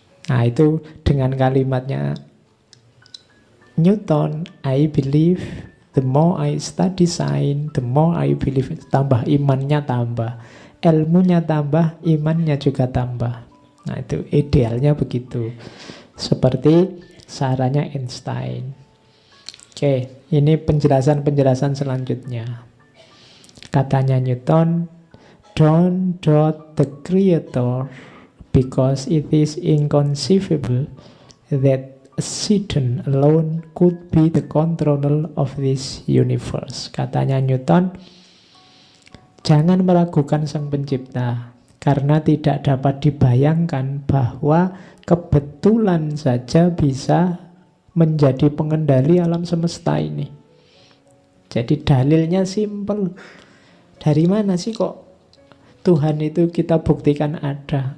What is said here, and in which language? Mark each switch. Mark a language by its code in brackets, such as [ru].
[id] Nah itu dengan kalimatnya [en] Newton, I believe the more I study science, the more I believe. [id] Tambah imannya tambah, ilmunya tambah, imannya juga tambah. Nah itu idealnya begitu. Seperti sarannya Einstein. Oke, ini penjelasan-penjelasan selanjutnya. [en] Katanya Newton, don't doubt the creator because it is inconceivable that Satan alone could be the controller of this universe. [id] Katanya Newton, jangan meragukan Sang Pencipta, karena tidak dapat dibayangkan bahwa kebetulan saja bisa menjadi pengendali alam semesta ini. Jadi dalilnya simpel. Dari mana sih kok Tuhan itu kita buktikan ada?